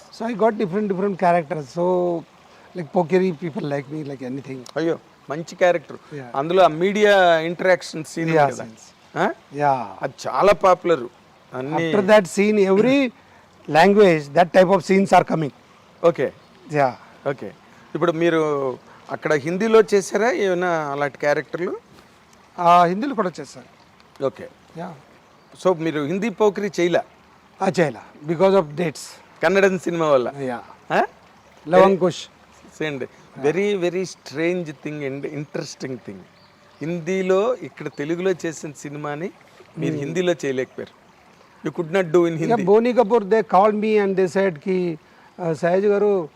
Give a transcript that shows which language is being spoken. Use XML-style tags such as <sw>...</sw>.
<en>So I got different characters. So like Pokeri people like me like anything.</en> <te>అయ్యో మంచి character. అందులో ఆ media interaction scene కదా.</te> <en>Yeah.</en> <te>అది చాలా popular.</te> <en>After that scene, every language that type of scenes are coming. Okay. Yeah. Okay.</en> <te>ఇప్పుడు మీరు అక్కడ హిందీలో చేశారా ఏమైనా అలాంటి క్యారెక్టర్లు? హిందీలో కూడా చేశాను.</te> <en>Okay. Yeah.</en> <te>సో మీరు హిందీ పోకరి చేయలే? చేయలే</te> <en>Because of dates.</en> <te>Kannada cinema వల్ల. లవంకుష్</te> <en>సేండి. Very strange thing and interesting thing.</en> <te>హిందీలో ఇక్కడ తెలుగులో చేసిన సినిమాని మీరు హిందీలో చేయలేకపోయారు.</te> <en>You could not do in Hindi. Yeah, Boni Kapoor, they called me and they said ki Sahaj garu</en>